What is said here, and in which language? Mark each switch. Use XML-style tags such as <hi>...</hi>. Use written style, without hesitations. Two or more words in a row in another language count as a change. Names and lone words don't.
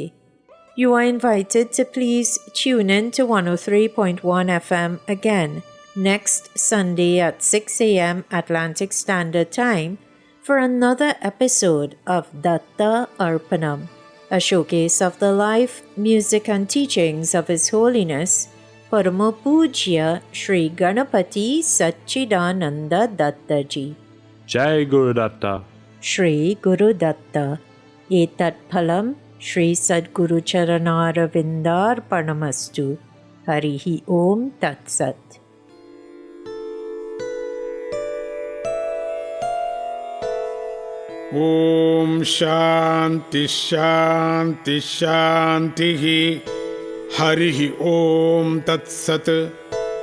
<en>You are invited to please tune in to 103.1 FM again next Sunday at 6 a.m. Atlantic Standard Time for another episode of Datta Arpanam, a showcase of the life, music and teachings of His Holiness Paramapujya Sri Ganapati Satchidananda Datta Ji. Jai Guru Datta. Shri Guru Datta.</en> <sa>एतत् फलं श्री सद्गुरु चरणारविन्दार्पणमस्तु. हरिः ॐ तत् सत्. ఓం శాంతి శాంతి శాంతి హరి ఓం తత్సత్</sa>